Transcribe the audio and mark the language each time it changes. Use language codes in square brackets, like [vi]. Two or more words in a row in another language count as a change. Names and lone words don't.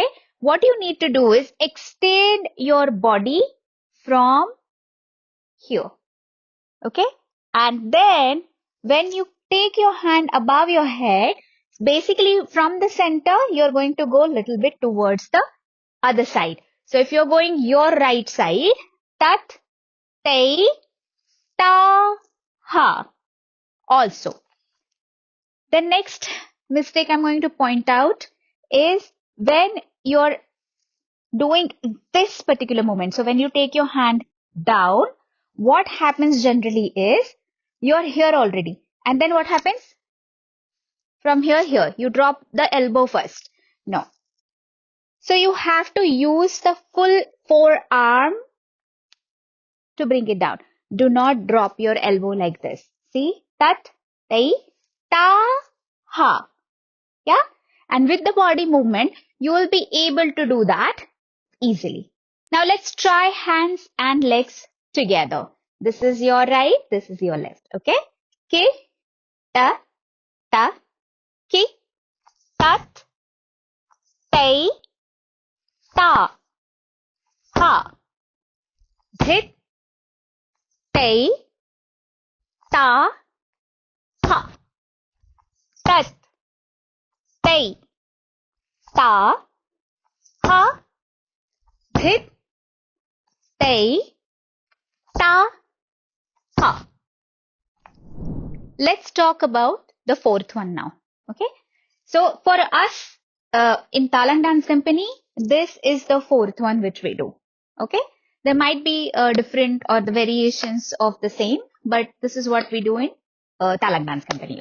[en] What you need to do is extend your body from here. Okay. And then when you take your hand above your head, basically from the center, you're going to go a little bit towards the other side. So if you're going your right side, tat, tei, ta, ha. Also, the next mistake I'm going to point out is when you're doing this particular movement. So when you take your hand down, what happens generally is you're here already. And then what happens? From here, you drop the elbow first. No. So you have to use the full forearm to bring it down. Do not drop your elbow like this. See? Tat, tai, ta, ha. Yeah? And with the body movement, you will be able to do that easily. Now let's try hands and legs together. This is your right, this is your left. Okay? Ki, ta, ki, tat, tai, ta, ha. Dhit, tai, ta, ha. Tat, tai, ta, ha. Dhit, tai, ta, ha. Let's talk about the fourth one now. Okay. So for us in Talaank Dance Company, this is the fourth one which we do. Okay. There might be different or the variations of the same, but this is what we do in Talaank Dance Company.